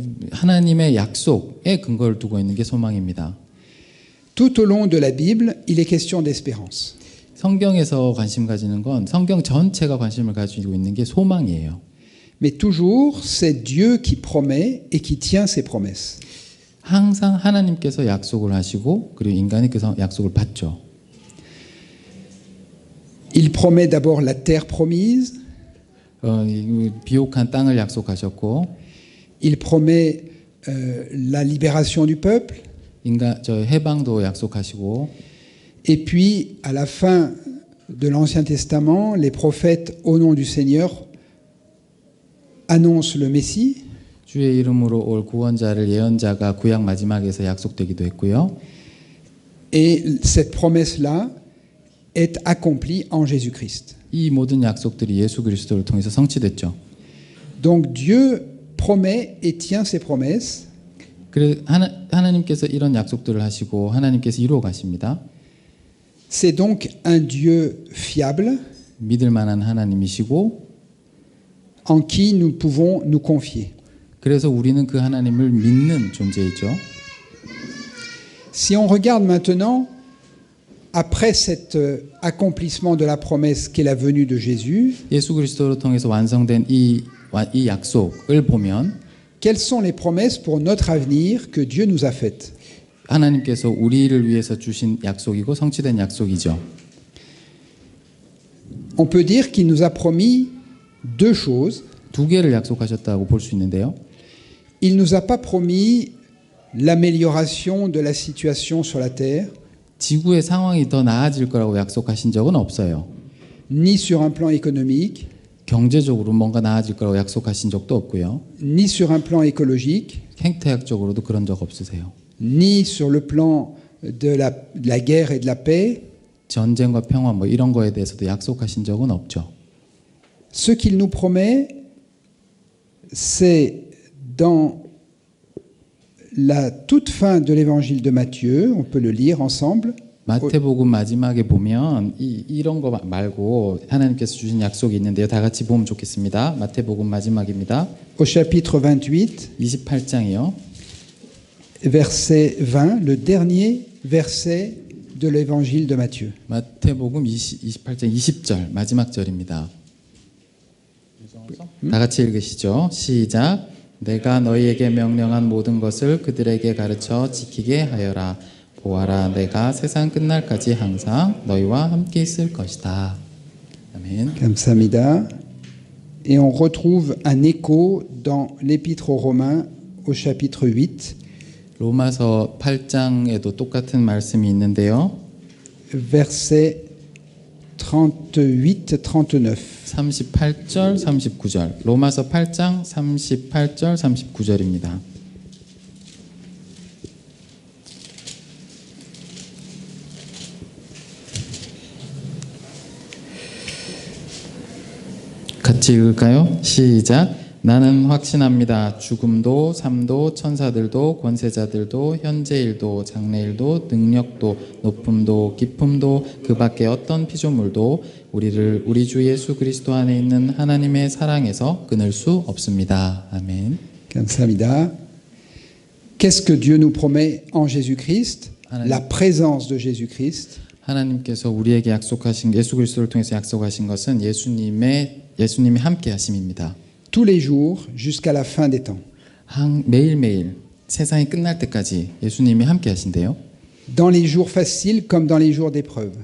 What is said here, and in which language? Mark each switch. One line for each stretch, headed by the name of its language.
Korean: 하나님의 약속에 근거를 두고 있는 게 소망입니다.
French: Tout au long de la Bible, il est question d'espérance.
Korean: 성경에서 관심 가지는 건 성경 전체가 관심을 가지고 있는 게 소망이에요.
French: Mais toujours, c'est Dieu qui promet et qui tient ses promesses.
Korean: 항상 하나님께서 약속을 하시고 그리고 인간이 그 약속을 받죠.
French: Il promet d'abord la terre promise.
Korean: 비옥한 땅을 약속하셨고,
French: il promet la libération du peuple.
Korean: 해방도 약속하시고,
French: et puis à la fin de l'Ancien Testament, les prophètes au nom du Seigneur annoncent le Messie.
Korean: 주의 이름으로 올 구원자를 예언자가 구약 마지막에서 약속되기도 했고요.
French: Et cette promesse-là est accomplie en Jésus-Christ.
Korean: 이 모든 약속들이 예수 그리스도를 통해서 성취됐죠.
French: Donc Dieu promet et tient ses promesses.
Korean: 그래서 하나님께서 이런 약속들을 하시고 하나님께서 이루어 가십니다.
French: C'est donc un Dieu fiable
Korean: 믿을 만한 하나님이시고
French: en qui nous pouvons nous confier.
Korean: 그래서 우리는 그 하나님을 믿는 존재이죠.
French: Si on regarde maintenant, après cet accomplissement de la promesse qu'est la venue de Jésus,
Korean: 예수 그리스도를 통해서 완성된 이 약속을 보면
French: quelles sont les promesses pour notre avenir que Dieu nous a faites?
Korean: 하나님께서 우리를 위해서 주신 약속이고 성취된 약속이죠.
French: On peut dire qu'il nous a promis deux choses.
Korean: 두 개를 약속하셨다고 볼 수 있는데요.
French: Il nous a pas promis l'amélioration de la situation sur la terre,
Korean: 지구의 상황이 더 나아질 거라고 약속하신 적은 없어요.
French: ni sur un plan économique,
Korean: 경제적으로 뭔가 나아질 거라고 약속하신 적도 없고요.
French: ni sur un plan écologique,
Korean: 생태학적으로도 그런 적 없으세요.
French: ni sur le plan de la guerre et de la paix.
Korean: 전쟁과 평화 뭐 이런 거에 대해서도 약속하신 적은 없죠.
French: Ce qu'il nous promet, c'est dans la toute fin de l'évangile de Matthieu, on peut le lire ensemble,
Korean: 마태복음 마지막에 보면 이런 거 말고 하나님께서 주신 약속이 있는데요. 다 같이 보면 좋겠습니다. 마태복음 마지막입니다.
French: au chapitre 28,
Korean: 28장이요.
French: verset 20, le dernier verset de l'évangile de Matthieu.
Korean: 마태복음 28장 20절 마지막 절입니다. 다 같이 읽으시죠. 시작. 내가 너희에게 명령한 모든 것을 그들에게 가르쳐 지키게 하여라. 보아라, 내가 세상 끝날까지 항상 너희와 함께 있을 것이다. 아멘. Kamsamida.
French: Et on retrouve un écho dans l'épître aux Romains au chapitre 8,
Korean: 로마서 8장에도 똑같은 말씀이 있는데요.
French: versets 38, 39.
Korean: 38절, 39절. 로마서 8장 38절, 39절입니다. 같이 읽을까요? 시작. 나는 확신합니다. 죽음도 삶도 천사들도 권세자들도 현재일도 장래일도 능력도 높음도 깊음도 그 밖에 어떤 피조물도 우리를 우리 주 예수 그리스도 안에 있는 하나님의 사랑에서 끊을 수 없습니다. 아멘. Kamsamida.
French: Qu'est-ce que Dieu nous promet en Jésus-Christ? La présence de Jésus-Christ.
Korean: 하나님께서 우리에게 약속하신 예수 그리스도를 통해서 약속하신 것은 예수님이 함께 하심입니다.
French: Tous les jours jusqu'à la fin des temps.
Korean: 매일매일 세상이 끝날 때까지 예수님이 함께 하신대요.
French: Dans les jours faciles comme dans les jours d'épreuve.